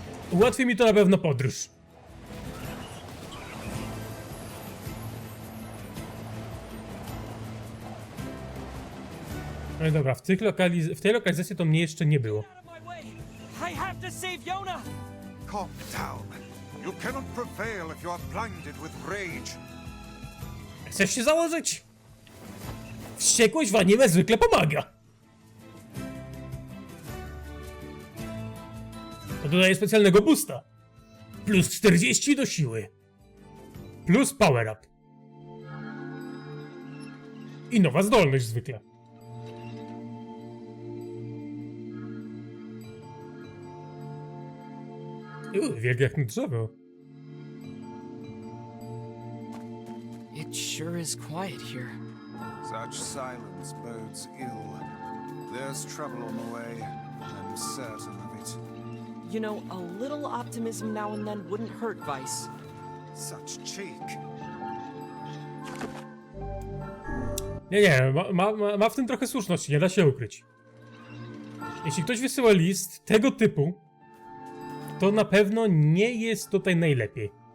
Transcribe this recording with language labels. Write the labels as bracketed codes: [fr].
[pl] Ułatwi mi to na pewno podróż. No i dobra, w tej lokalizacji to mnie jeszcze nie było. [en] I have to save Yona! Calm down. You cannot prevail if you are blinded with rage. [pl] Chcesz się założyć? Wściekłość w anime zwykle pomaga. To dodaje specjalnego boosta. Plus 40 do siły. Plus power up. I nowa zdolność zwykle. Wielkie jak na drzewo. [en] It sure is quiet here. Such silence bodes ill. There's trouble on the way. I'm certain of it. You know, a little optimism now and then wouldn't hurt, Vice. Such cheek. [pl] Nie, ma w tym trochę słuszności, nie da się ukryć. Jeśli ktoś wysyła list tego typu, to na pewno nie jest tutaj najlepiej.